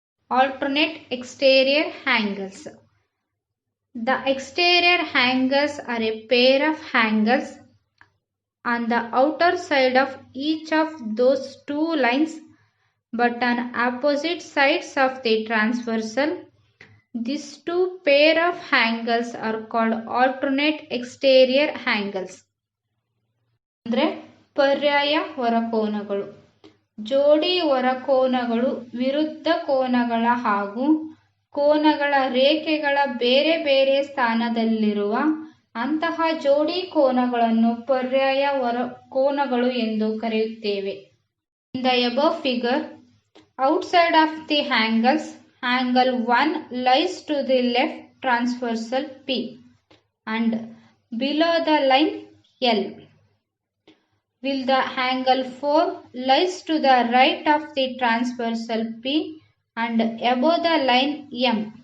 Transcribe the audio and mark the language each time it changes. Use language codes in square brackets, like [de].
[en] Alternate exterior angles. The exterior angles are a pair of angles on the outer side of each of those two lines but on opposite sides of the transversal. These two pair of angles are called alternate exterior angles. [kn] ಅಂದರೆ ಪರ್ಯಾಯ ಹೊರಕೋನಗಳು. ಜೋಡಿ ಹೊರಕೋನಗಳು ವಿರುದ್ಧ ಕೋನಗಳ ಹಾಗೂ ಕೋನಗಳ ರೇಖೆಗಳ ಬೇರೆ ಬೇರೆ ಸ್ಥಾನದಲ್ಲಿರುವ ಅಂತಹ ಜೋಡಿ ಕೋನಗಳನ್ನು ಪರ್ಯಾಯ ಹೊರಕೋನಗಳು ಎಂದು ಕರೆಯುತ್ತೇವೆ. [en] In the above figure, outside of the angles, angle 1 lies to the left transversal P and below the line L, while the angle 4 lies to the right of the transversal P and above the line M,